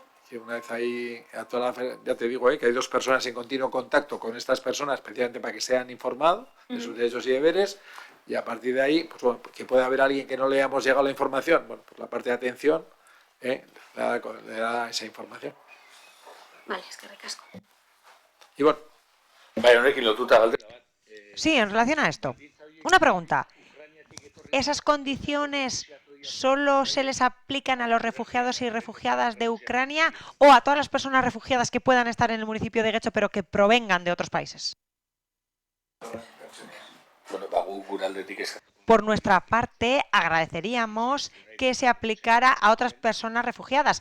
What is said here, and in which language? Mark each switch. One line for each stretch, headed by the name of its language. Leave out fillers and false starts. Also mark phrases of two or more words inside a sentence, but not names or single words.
Spanish: Que una vez ahí, ya te digo, que hay dos personas en continuo contacto con estas personas, especialmente para que sean informados de sus derechos y deberes, y a partir de ahí, pues bueno, que pueda haber alguien que no le hayamos llegado la información, bueno, pues la parte de atención le da esa información. Vale, es que recasco. Y bueno.
Basque: Bai, honekin lotuta galdera bat.
Spanish: Sí, en relación a esto. Una pregunta. ¿Esas condiciones solo se les aplican a los refugiados y refugiadas de Ucrania o a todas las personas refugiadas que puedan estar en el municipio de Getxo pero que provengan de otros países? Por nuestra parte, agradeceríamos que se aplicara a otras personas refugiadas.